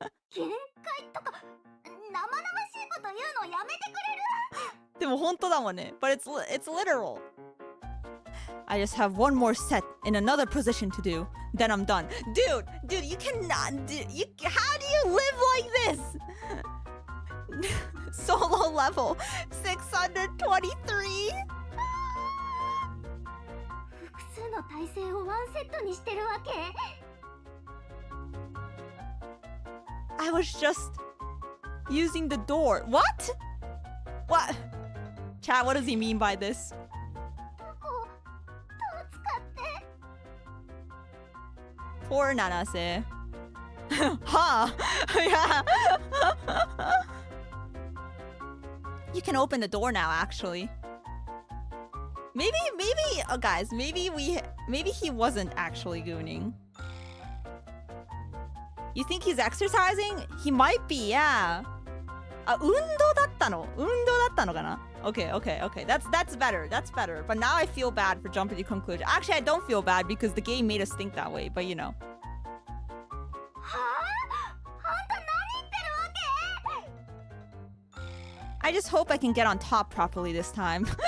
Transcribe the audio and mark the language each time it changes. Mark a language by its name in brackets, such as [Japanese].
[Japanese] 限界とか生々しいこと言うのやめてくれる？でも本当だもんね。 [English] But it's literal. I just have one more set in another position to do. Then I'm done. Dude, you cannot. How do you live like this? Solo level 623. [Japanese] 複数の体勢をワンセットにしてるわけ？ [English] I was just using the door. What? What? Chat, what does he mean by this? [Japanese] どう使って？ [English] Poor Nanase. Huh? Yeah. You can open the door now, actually. Maybe, guys, maybe he wasn't actually gooning. You think he's exercising? He might be, yeah. [Japanese] 運動だったのかな? [English] Okay. That's better. But now I feel bad for jumping to conclusion. Actually, I don't feel bad because the game made us think that way, but you know. [Japanese] はあ？あんた何言ってるわけ？ [English] I just hope I can get on top properly this time.